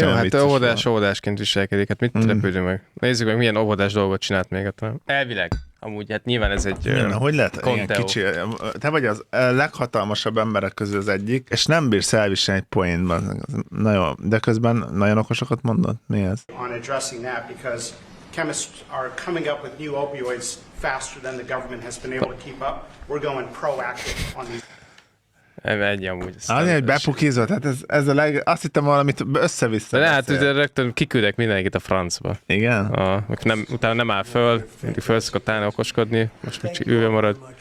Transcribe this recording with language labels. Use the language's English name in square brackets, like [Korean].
[Hungarian] jó, hát óvodásként viselkedik. Hát mit repüljünk meg? Nézzük meg, milyen óvodás dolgot csinált még a Trump. Elvileg. Amúgy, hát nyilván ez egy Na, hogy lehet ilyen kicsi, te vagy az leghatalmasabb emberek közül az egyik, és nem bírsz elviselni egy poénban. Na jó, de közben nagyon okosokat mondod? Mi ez? [English] On addressing that, because chemists are coming up with new opioids faster than the government has been able to keep up. We're going proactive on these... [Hungarian] Egy amúgy. Azért, hogy bepukizott, hát ez a leg... Azt hittem valamit össze-vissza. De hát ugye rögtön kiküldek mindenkit a francba. Igen? Nem, utána nem áll föl, mindig föl szokott állni okoskodni, most kicsit ülve marad.